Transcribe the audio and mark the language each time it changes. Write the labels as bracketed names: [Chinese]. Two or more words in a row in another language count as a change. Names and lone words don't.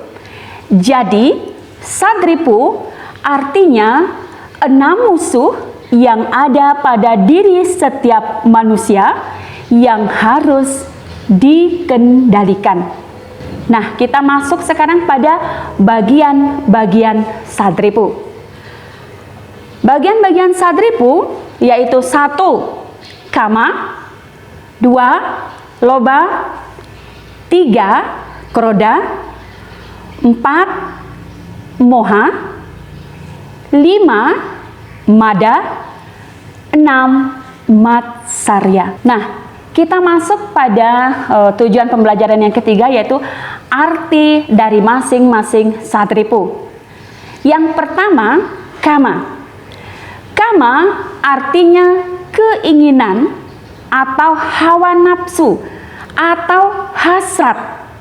[Indonesian] Jadi Sadripu artinya 6 musuh yang ada pada diri setiap manusia yang harus dikendalikan. Nah, kita masuk sekarang pada bagian-bagian Sadripu. Bagian-bagian Sadripu yaitu 1. Kama. 2. Loba. 3. Kroda. 4. Moha. 5 mada, 6 matsarya. Nah, kita masuk pada tujuan pembelajaran yang ketiga, yaitu arti dari masing-masing sadripu. Yang pertama, kama. Kama artinya keinginan atau hawa nafsu atau hasrat.